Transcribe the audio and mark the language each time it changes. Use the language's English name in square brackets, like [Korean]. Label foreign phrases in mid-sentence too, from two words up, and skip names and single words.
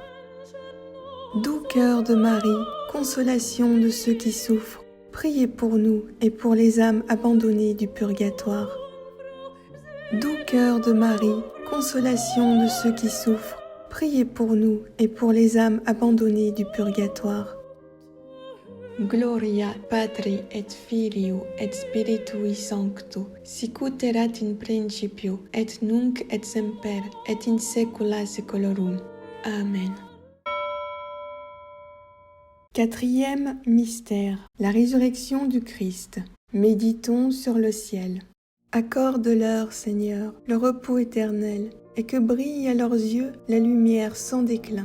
[French] Doux cœur de Marie, consolation de ceux qui souffrent, priez pour nous et pour les âmes abandonnées du purgatoire. Doux cœur de Marie, consolation de ceux qui souffrent, priez pour nous et pour les âmes abandonnées du purgatoire. [Latin] Gloria Patri et Filio et Spiritui Sancto, sicut erat in principio et nunc et semper et in saecula saeculorum. Amen. [French] Quatrième mystère, la résurrection du Christ. Méditons sur le ciel. Accorde-leur, Seigneur, le repos éternel, et que brille à leurs yeux la lumière sans déclin.